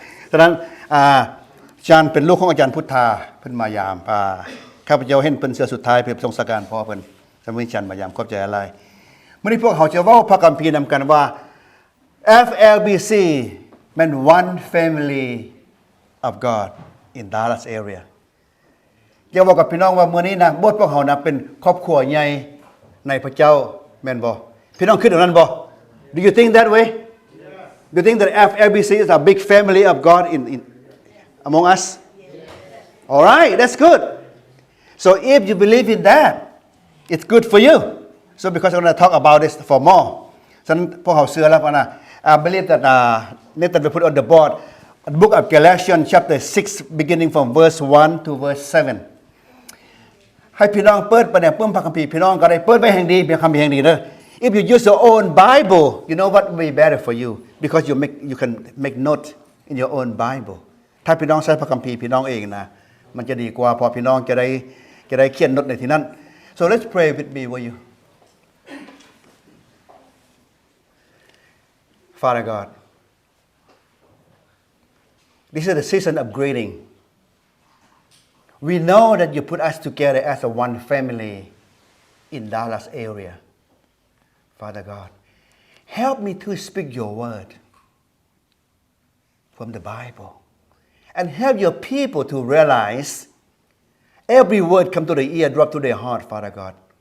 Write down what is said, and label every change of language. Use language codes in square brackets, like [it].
[th] ฉะนั้นจานเป็นลูกของอาจารย์พุทธาเพิ่นมายามพาข้าพเจ้าเห็นเพิ่นเสื้อสุดท้ายเพิ่นทรงสการพ่อเพิ่นสมัยจันมายามขอบใจอะไรมื้อนี้พวกเขาจะเว้าพระคัมภีร์นำกันว่า FLBC เป็น [en] one family of God in Dallas area [th] อยากบอกกับพี่น้องว่ามื้อนี้นะโบสถ์พวกเขานะเป็นครอบครัวใหญ่ในพระเจ้าแม่นบ่พี่น้องคิดแบบนั้นบ่ [en] Do you think that way? Do you think that FLBC is a big family of God in among us? All right, that's good. So if you believe in that, it's good for you. So because I'm going to talk about this for more. [th] ฉะนั้นพวกเขาเชื่อแล้วนะ [en] I believe that Nathan will put on the board the book of Galatians chapter 6 beginning from verse 1 to verse 7. [th] ให้พี่น้องเปิดไปเนี่ยเพิ่มพระคัมภีร์พี่น้องก็ได้เปิดไว้แห่งดีเป็นคัมภีร์แห่งดีเด้อ [en] If you use your own Bible, you know what will be better for you because you can make note in your own Bible. [th] ถ้าพี่น้องใช้พระคัมภีร์พี่น้องเองนะมันจะดีกว่าพอพี่น้องจะได้เขียนโน้ตในที่นั้น [en] So let's pray with me, will you? Father God, this is the season of greeting. We know that you put us together as a one family in Dallas area. Father God, help me to speak your word from the Bible and help your people to realize every word come to the ear, drop to their heart, Father God.